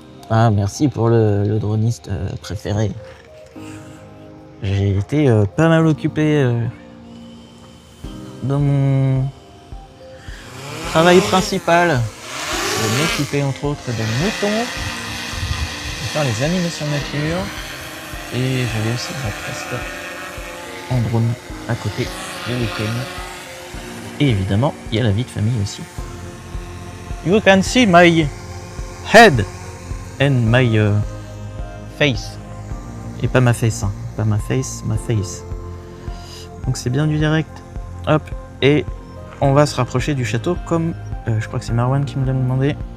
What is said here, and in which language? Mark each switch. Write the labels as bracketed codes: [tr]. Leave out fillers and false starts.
[fr] Ah, merci pour le droniste préféré. J'ai été pas mal occupé dans mon travail principal, de m'occuper entre autres des moutons, de faire les animations nature, et j'avais aussi ma presse en drone à côté le week-end. Et évidemment, il y a la vie de famille aussi. [en] You can see my head and my face. [fr] Et pas ma face, hein. Pas ma face, ma face. Donc c'est bien du direct. Hop, et on va se rapprocher du château comme je crois que c'est Marwan qui me l'a demandé.